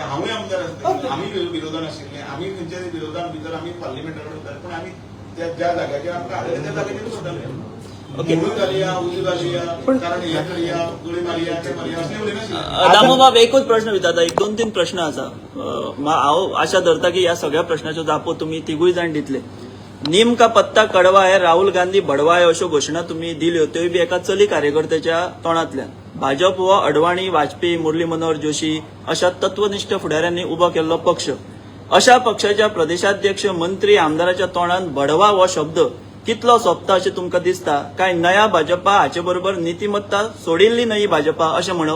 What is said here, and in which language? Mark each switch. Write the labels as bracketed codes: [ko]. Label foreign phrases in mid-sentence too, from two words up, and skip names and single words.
[kok] हांवूय आमदार आसता आमी विरोधान आशिल्ले आमी खंयच्याय विरोधान भितर आमी पार्लिमेंटाक वयताले पूण आमी ज्या जाग्याचेर आमकां हाडले त्या जाग्याचेर सोडटाले. मोडून घालया उली घालया कारण हे करया गुळी मारया ते मारया असले उलयनाशिल्ले. दामोबाब एकूच प्रश्न विचारता एक 2-3 प्रश्न आसा. हांव आशा धरता की ह्या सगळ्या प्रश्नाच्यो जापो तुमी तिगूय जाण दितले. [hi] नीम का पत्ता कडवा [kok] आहे, राहुल गांधी बडवा आहे अशो घोषणा तुम्ही दिल्यो त्योय बी एका चली कार्यकर्त्याच्या तोंडातल्यान. भाजप हो अडवाणी, वाजपेयी, मुरली मनोहर जोशी अशा तत्वनिष्ठ फुडाऱ्यांनी उबो केल्लो पक्ष. अशा पक्षाच्या प्रदेशाध्यक्ष, मंत्री, आमदाराच्या तोंडान बडवा हो शब्द कितलो सोंपता अशें तुमकां दिसता? काय नया भाजपा हाचे बरोबर नितीमत्ता सोडिल्ली नई भाजपा अशें म्हणप?